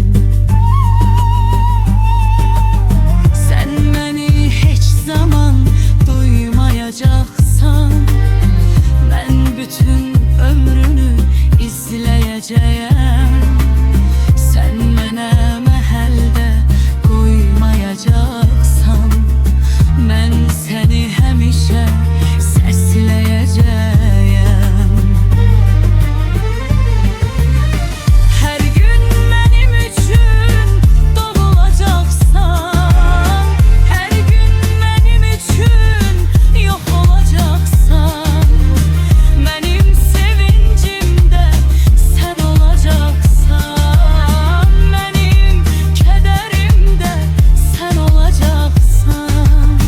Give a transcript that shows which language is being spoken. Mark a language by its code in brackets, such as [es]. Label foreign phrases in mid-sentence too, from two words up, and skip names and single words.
[tr] Sen beni hiç zaman duymayacaksan, ben bütün ömrünü izleyeceğim. [az] Sen bana məhəldə qoymayacaqsan, mən səni həmişə səsləyəcəyəm. Hər gün mənim üçün doğulacaqsan, hər gün mənim üçün yox olacaqsan, mənim sevincimdə sən olacaqsan, mənim kədərimdə sən olacaqsan.